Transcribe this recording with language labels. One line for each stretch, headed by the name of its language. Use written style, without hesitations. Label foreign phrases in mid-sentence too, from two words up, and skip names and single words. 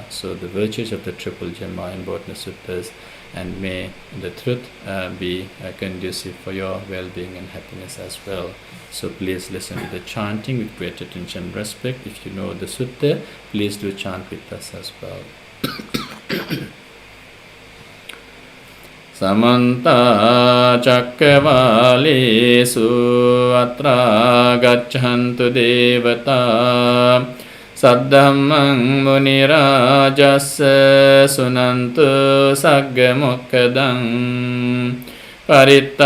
English: So the virtues of the triple gem are embodied in the suttas, and may the truth be conducive for your well-being and happiness as well. So please listen to the chanting with great attention and respect. If you know the sutta, please do chant with us as well.
Pali: Samanta Cakkavalesu Atra Gacchantu Devata Saddhammang Munirajassa Sunantu Sagga Mokkadang Paritta